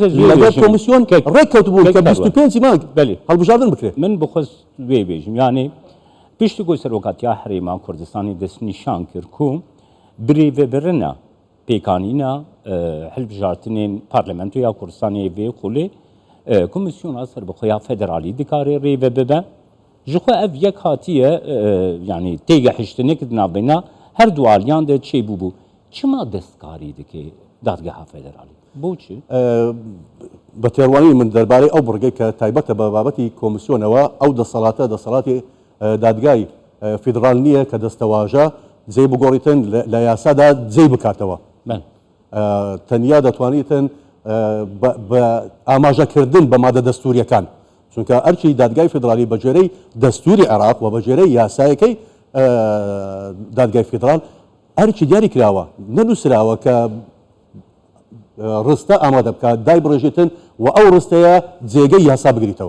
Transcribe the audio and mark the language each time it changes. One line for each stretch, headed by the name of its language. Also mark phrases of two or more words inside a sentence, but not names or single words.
Central Kurdish: لەگەڵ کۆمیسیۆن ڕێککەوتبوو کە 25 مانگ هەڵبژاردن بکرێت
Kurdish: من بخواست وێ بێژم یعنی پشتی گۆی سەرۆکاتیا هەرێما کوردستانی دەستنیشان کرد و برێڤێبرنە پێکانینە هەڵبژاردنên پارلەمنتویا کوردستانی vê xulê Komisyona Serbixweya Federalî dikarê rêve bibe ji xwe ev yek hatiye yani têgihiştinê di navbêna her du aliyan de çêbûbû çima destkarî dike Dadgeha Federalî بۆچی
Central Kurdish: بە تێڕوانی من دەربارەی ئەو بڕگەی کە تایبەتە بە بابەتی کۆمیسیۆنەوە ئەو دەسەڵاتی دادگای فیدرال نییە کە دەستەواژە جێ بگۆڕیتن لە یاسادا جێ بکاتەوە تەنیا دەتوانیتن بە ئاماژەکردن بە مادە دەستوریەکان چونکە ئەرچی دادگای فیدرالی بەجێرەی دەستوری عێراق و بەجێرەی یاسایەکەی دادگای فیدرال هەرچی دیاری کراوە نەنووسراوە کە ڕستە ئامادە بکات دای بڕێژێتن و ئەو ڕستەیە جێگەی یاسا بگریتەوە